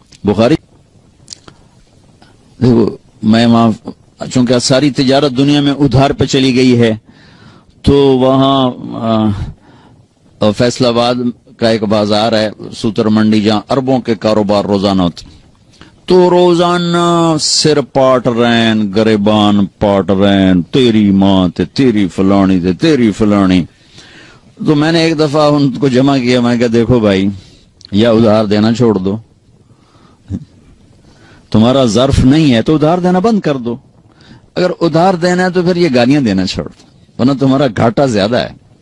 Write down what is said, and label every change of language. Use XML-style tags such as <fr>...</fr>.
<ur>بخاری میں وہاں چونکہ ساری تجارت دنیا میں ادھار پہ چلی گئی ہے تو وہاں فیصل آباد کا ایک بازار ہے سوتر منڈی جہاں اربوں کے کاروبار روزانہ ہوتے.</ur> <pa>تو روزانہ سر پاٹ رین گریبان پاٹ رین تیری ماں تے تیری فلانی تے تیری فلانی.</pa> <ur>تو میں نے ایک دفعہ ان کو جمع کیا، میں کہا دیکھو بھائی یا ادھار دینا چھوڑ دو، تمہارا ظرف نہیں ہے تو ادھار دینا بند کر دو. اگر ادھار دینا ہے تو پھر یہ گالیاں دینا چھوڑ دو، ورنہ تمہارا گھاٹا زیادہ ہے.</ur>